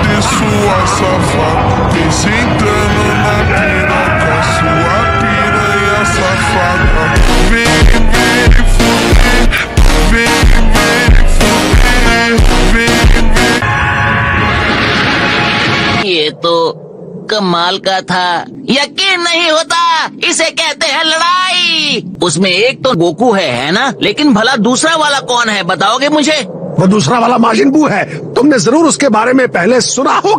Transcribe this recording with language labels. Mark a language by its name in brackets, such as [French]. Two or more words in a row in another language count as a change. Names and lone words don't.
[Portuguese] sua safada, desentrando na piroca, sua piranha safada. Vem, vem fuder, vem, vem fuder, vem, vem. [Hindi] ये तो कमाल का था, यकीन नहीं होता, इसे कहते हैं लड़ाई। उसमें एक तो गोकू है ना, लेकिन भला दूसरा वाला कौन है, बताओगे मुझे? वो दूसरा वाला माजिन बू है। तुमने जरूर उसके बारे में पहले सुना होगा।